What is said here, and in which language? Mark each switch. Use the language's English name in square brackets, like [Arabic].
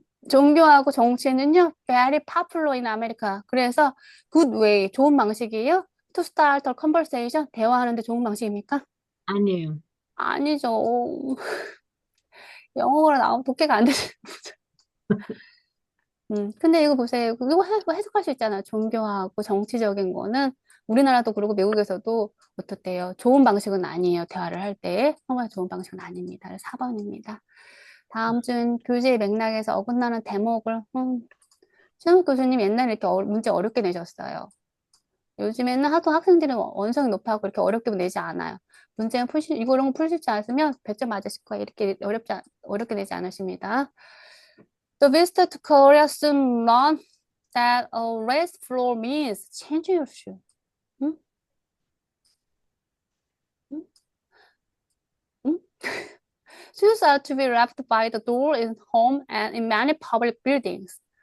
[Korean] 종교하고 정치는요, [English] very popular in America. [Korean] 그래서 [English] good way, [Korean] 좋은 방식이에요. [English] To start a conversation, [Korean] 대화하는데 좋은 방식입니까? 아니에요. 아니죠. 영어가 나오면 독해가 안 되죠. 근데 이거 보세요. 이거 해석할 수 있잖아요. 종교하고 정치적인 거는 우리나라도 그렇고 미국에서도 어떻대요? 좋은 방식은 아니에요. 대화를 할 때. 정말 좋은 방식은 아닙니다. 4번입니다. 다음 중 교재의 맥락에서 어긋나는 대목을 최영욱 교수님 옛날에 이렇게 문제 어렵게 내셨어요. 요즘에는 하도 학생들은 원성이 높아고 이렇게 어렵게 내지 않아요. 문제는 이런 거 풀실 줄 아시면 100점 맞으실 거예요. 이렇게 어렵게 내지 않으십니다. [English] The visitor to Korea soon learned that a raised floor means change your shoe. [Korean] 응? 응? 응? [English] Shoes are to be left by the door in home and in many public buildings.